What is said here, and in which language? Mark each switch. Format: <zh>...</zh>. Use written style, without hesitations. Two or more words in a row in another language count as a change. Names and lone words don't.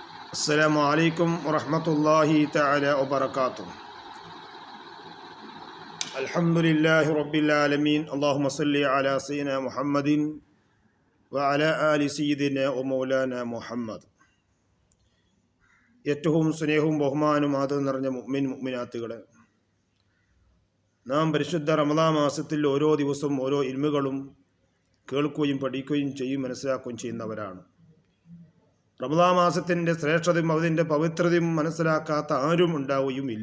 <ar>السلام عليكم ورحمة الله تعالى وبركاته. الحمد لله رب العالمين. اللهم صل على سيدنا محمد وعلى آل سيدنا ومولانا محمد.</ar> <ml>ഏറ്റവും സ്നേഹവും ബഹുമാനവും ആദരവും നിറഞ്ഞ മുഅ്മിനാത്തുകളെ, നാം പരിശുദ്ധ റമദാൻ മാസത്തിൽ ഓരോ ദിവസവും ഓരോ ഇൽമുകളും കേൾക്കുകയും പഠിക്കുകയും ചെയ്യും മനസ്സിലാക്കുകയും ചെയ്യുന്നവരാണ്. റമദാൻ മാസത്തിൻ്റെ ശ്രേഷ്ഠതയും അതിൻ്റെ പവിത്രതയും മനസ്സിലാക്കാത്ത ആരും ഉണ്ടാവുകയുമില്ല.</ml>